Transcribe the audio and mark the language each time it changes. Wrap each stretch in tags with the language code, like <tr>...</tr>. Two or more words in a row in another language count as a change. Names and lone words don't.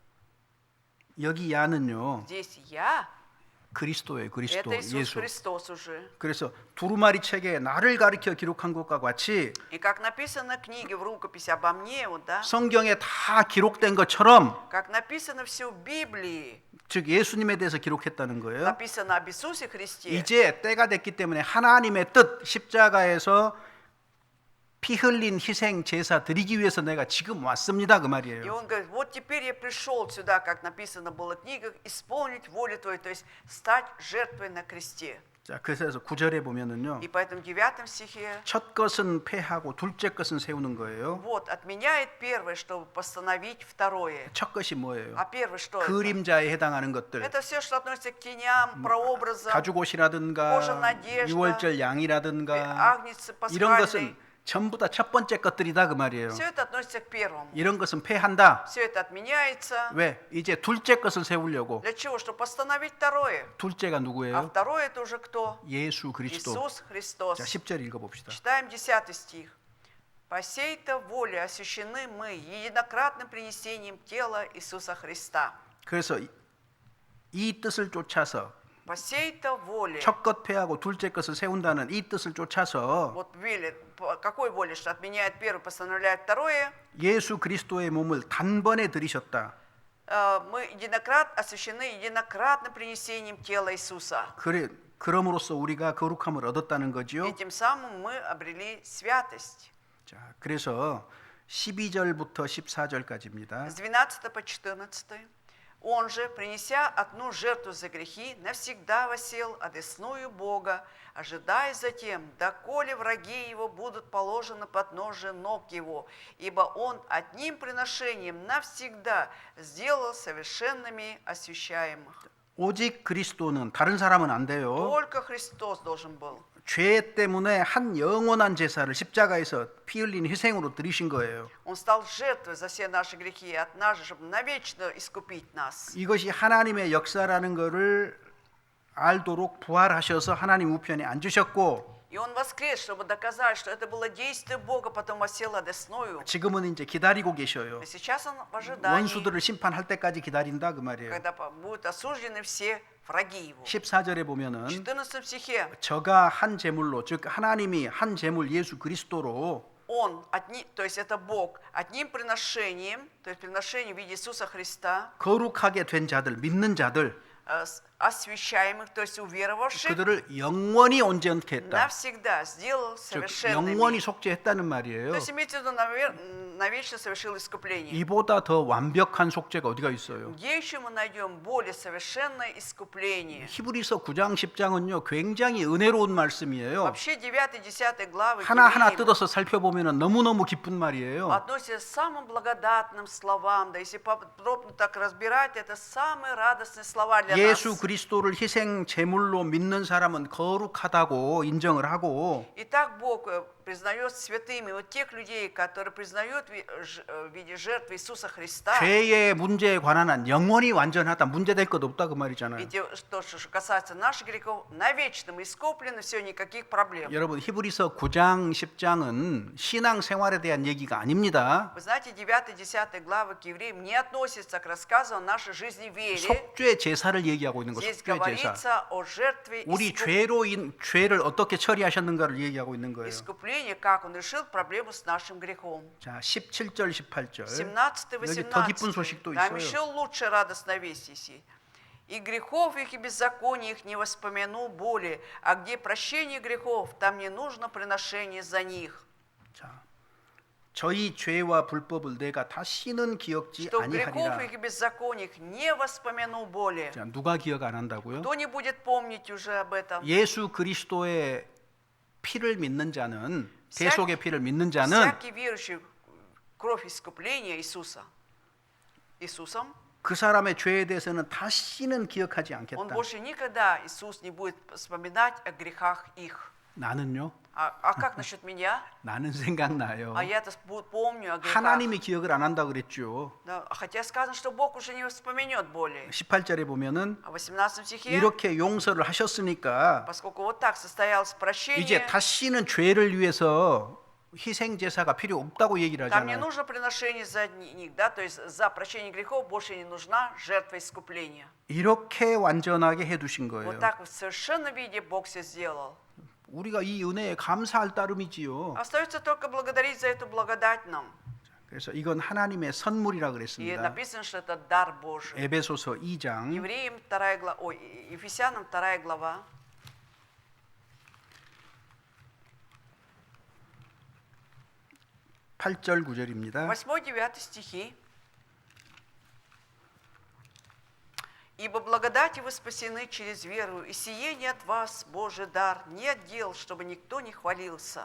<ko>여기 야는요</ko> <ru>Здесь я.</ru> <ko>그리스도예요. 그리스도</ko> <ru>Это Иисус</ru> <ko>예수.</ko> <ru>Христос уже.</ru> <ko>그래서 두루마리 책에 나를 가리켜 기록한 것과 같이</ko> <ru>И как написано в книге, в рукописи обо мне, вот, да?</ru> <ko>성경에 다 기록된 것처럼,</ko> <ru>Как написано все в Библии,</ru> <ko>즉 예수님에 대해서 기록했다는 거예요.</ko> <ru>написано об Иисусе Христе.</ru> <ko>이제 때가 됐기 때문에 하나님의 뜻, 십자가에서 피 흘린 희생 제사 드리기 위해서 내가 지금 왔습니다 그</ko> <ru>И</ru> <ko>말이에요.</ko> <ru>он говорит: вот теперь я пришел сюда, как написано было в книгах, исполнить волю Твою, то есть стать жертвой на кресте.</ru> <ko>자, 그래서 9절에 보면은요.</ko> <ru>И поэтому в 9 стихе</ru> <ko>첫 것은 폐하고 둘째 것은 세우는 거예요.</ko> <ru>вот отменяет первое, чтобы постановить второе.</ru> <ko>첫 것이 뭐예요?</ko> <ru>А первое что это?</ru> <ko>그림자에 해당하는 것들.</ko> <ru>Это все, что относится к теням, прообразам,</ru> <ko>가죽옷이라든가</ko> <ru>кожа надежда,</ru> <ko>유월절 양이라든가</ko> <ru>агнец</ru> <ko>이런 것은</ko> <ru>пасхальный.</ru> <ko>전부 다 첫 번째 것들이다 그 말이에요.</ko> <ru>Все это относится к первому.</ru> <ko>이런 것은 폐한다.</ko> <ru>Все это отменяется.</ru> <ko>왜? 이제 둘째 것을 세우려고.</ko> <ru>Для чего? Чтобы постановить второе.</ru> <ko>둘째가</ko> <ru>А</ru> <ko>누구예요?</ko> <ru>второе это уже кто?</ru> <ko>예수 그리스도.</ko> <ru>Иисус Христос.</ru> <ko>자, 10절 읽어봅시다.</ko> <ru>Читаем 10 стих. «По сей-то воле освящены мы единократным принесением тела Иисуса Христа».</ru> <ko>그래서 이 뜻을 쫓아서</ko> <ru>По сей-то воле.</ru> <ko>첫 것 폐하고 둘째 것을 세운다는 이 뜻을 쫓아서</ko> <ru>Вот по какой воле, что отменяет первое, постановляет второе.</ru> <ko>예수 그리스도의 몸을 단번에 들이셨다.</ko> <ru>Мы освящены единократным принесением тела Иисуса.</ru> <ko>그럼으로써 우리가 거룩함을 얻었다는 거지요.</ko> <ru>И тем самым мы обрели святость.</ru> <ko>자, 그래서 12절부터 14절까지입니다.</ko> <ru>С 12 по 14. Он же, принеся одну жертву за грехи, навсегда восел одесную Бога, ожидая затем, доколе враги его будут положены под ножи ног его, ибо он одним приношением навсегда сделал совершенными освящаемых.</ru> <ko>오직 그리스도는 다른 사람은 안 돼요.</ko> <ru>Только Христос должен был.</ru> <ko>죄 때문에 한 영원한 제사를 십자가에서 피 흘린 희생으로 드리신 거예요.</ko> <ru>Он стал жертвой за все наши грехи и от нас, чтобы навечно искупить нас.</ru> <ko>이것이 하나님의 역사라는 것을 알도록 부활하셔서 하나님 우편에 앉으셨고</ko> <ru>И он воскрес, чтобы доказать, что это было действие Бога, потом осел одесную.</ru> <ko>지금은 이제 기다리고 계셔요.</ko> <ru>И сейчас он в ожидании,</ru> <ko>원수들을 심판할 때까지 기다린다 그 말이에요.</ko> <ru>когда будут осуждены все враги его.</ru> <ko>14절에 보면은</ko> <ru>В 14 стихе</ru> <ko>저가 한 제물로 즉 하나님이 한 제물 예수 그리스도로</ko> <ru>он, то есть это Бог, одним приношением, то есть приношением в виде Иисуса Христа,</ru> <ko>거룩하게 된 자들 믿는 자들</ko> <ru>освящаемых, то есть уверовавших,</ru> <ko>그들을 영원히 온전케 했다.</ko> <ru>навсегда сделал</ru> <ko>즉</ko> <ru>совершенными.</ru> <ko>영원히 속죄했다는 말이에요.</ko> <ru>То есть имеется в виду, навечно совершил искупление.</ru> <ko>이보다 더 완벽한 속죄가 어디가 있어요?</ko> <ru>Где еще мы найдем более совершенное искупление?</ru> <ko>히브리서 9장 10장은요 굉장히 은혜로운 말씀이에요.</ko> <ru>Вообще 9-10 главы</ru> <ko>하나하나</ko> <ru>Евреям</ru> <ko>뜯어서 살펴보면 너무너무 기쁜 말이에요.</ko> <ru>относятся к самым благодатным словам. Да если подробно так разбирать, это самые радостные слова для</ru> <ko>예수</ko> <ru>нас.</ru> <ko>그리스도를 희생 제물로 믿는 사람은 거룩하다고 인정을 하고</ko> <ru>Итак, Бог признает святыми вот тех людей, которые признают в виде жертвы Иисуса Христа.</ru> <ko>죄의 문제에 관한 한 영원히 완전하다 문제될 것 없다 그 말이잖아요.</ko> <ru>Ведь то, что касается наших грехов, навечно мы искуплены, все, никаких проблем.</ru> <ko>여러분 히브리서 9장 10장은 신앙 생활에 대한 얘기가 아닙니다.</ko> <ru>Вы знаете, 9-10 главы к евреям не относятся к рассказу о нашей жизни в вере.</ru> <ko>속죄 제사를 얘기하고 있는 거</ko> <ru>Здесь</ru> <ko>속죄 제사.</ko> <ru>говорится о жертве</ru> <ko>우리 죄를 어떻게 처리하셨는가를 얘기하고 있는 거예요.</ko> <ru>искупления, как Он решил проблему с нашим грехом.</ru> <ko>자, 17절 18절.</ko> <ru>17-18.</ru> <ko>여기 더 기쁜 소식도</ko> <ru>Там еще</ru> <ko>있어요.</ko> <ru>лучше радостная весть есть. «И грехов их и беззаконий их не воспомяну более, а где прощение грехов, там не нужно приношение за них».</ru> <ko>자, 저희 죄와 불법을 내가 다시는 기억지</ko> <ru>Что грехов</ru> <ko>아니하리라.</ko> <ru>их и беззаконий их не воспомяну более.</ru> <ko>자, 누가 기억 안 한다고요?</ko> <ru>Кто не будет помнить уже об этом?</ru> <ko>예수 그리스도의 피를 믿는 자는 대속의 피를 믿는 자는</ko> <ru>Всякий верующий в кровь искупления Иисусом,</ru> <ko>그 사람의 죄에 대해서는 다시는 기억하지</ko> <ru>он</ru> <ko>않겠다.</ko> <ru>больше никогда, Иисус, не будет вспоминать о грехах их.</ru> <ko>나는요?</ko> <ru>А как насчет меня?</ru> <ko>나는 생각나요.</ko> <ru>А я-то помню о грехах.</ru> <ko>하나님이 기억을 안 한다 그랬죠.</ko> <ru>Да, хотя сказано, что Бог уже не вспомнет более.</ru> <ko>18절에 보면은</ko> <ru>А в 18 стихе,</ru> <ko>이렇게 용서를 하셨으니까</ko> <ru>поскольку вот так состоялось прощение,</ru> <ko>이제 다시는 죄를 위해서 희생 제사가 필요 없다고 얘기를</ko> <ru>там не</ru> <ko>하잖아요.</ko> <ru>нужно приношение за них, да, то есть за прощение грехов больше не нужна жертва искупления.</ru> <ko>이렇게 완전하게 해두신</ko> <ru>Вот</ru> <ko>거예요.</ko> <ru>так в совершенном виде Бог все сделал.</ru> <ko>우리가 이 은혜에 감사할 따름이지요.</ko> <ru>Остается только благодарить за эту благодать нам.</ru> <ko>그래서 이건 하나님의 선물이라</ko> <ru>И</ru> <ko>그랬습니다.</ko> <ru>написано, что это дар Божий.</ru> <ko>에베소서 2장</ko> <ru>Евреям 2 глава, Ефесянам 2 глава,</ru> <ko>8절 9절입니다.</ko> <ru>8-9 стихи. «Ибо благодати вы спасены через веру, и сие не от вас, Божий дар, не от дел, чтобы никто не хвалился».</ru>